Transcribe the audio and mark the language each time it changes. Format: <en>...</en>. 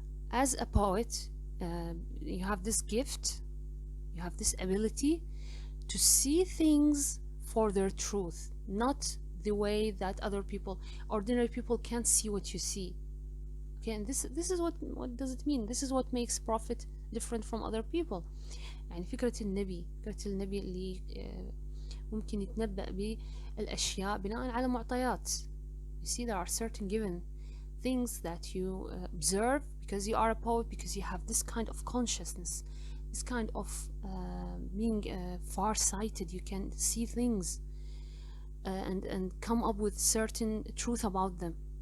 <en>As a poet, you have this gift, you have this ability to see things for their truth, not the way that other people, ordinary people, can't see what you see. Okay, and this is what does it mean? This is what makes prophet different from other people.</en> <ar>يعني فكرة النبي اللي ممكن يتنبأ بالأشياء بناء على معطيات.</ar> <en>You see, there are certain given things that you observe because you are a poet, because you have this kind of consciousness, this kind of being far-sighted. You can see things and come up with certain truth about them.</en>